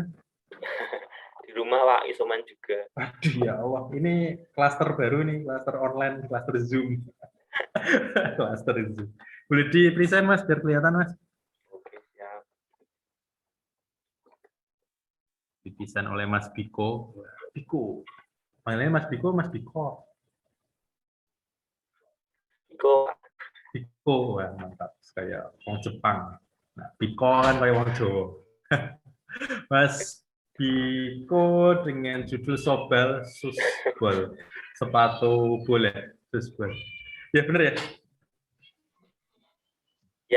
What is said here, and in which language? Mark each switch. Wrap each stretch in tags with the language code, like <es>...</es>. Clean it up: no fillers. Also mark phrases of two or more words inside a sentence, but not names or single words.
<id>Di rumah Pak, isoman juga. Aduh ya Allah, ini klaster baru nih, klaster online, klaster Zoom. Cluster itu. Boleh di present Mas biar kelihatan Mas. Oke, siap. Didesain oleh Mas Biko. Biko. Panggilnya Mas Biko, Mas Biko. Biko. Biko, wah, mantap. Kayak orang Jepang. Nah, Biko kan kayak orang Jawa. Mas Biko dengan judul Sobel Susbol. Sepatu bola. Susbol. Ya benar ya? Ya.</id>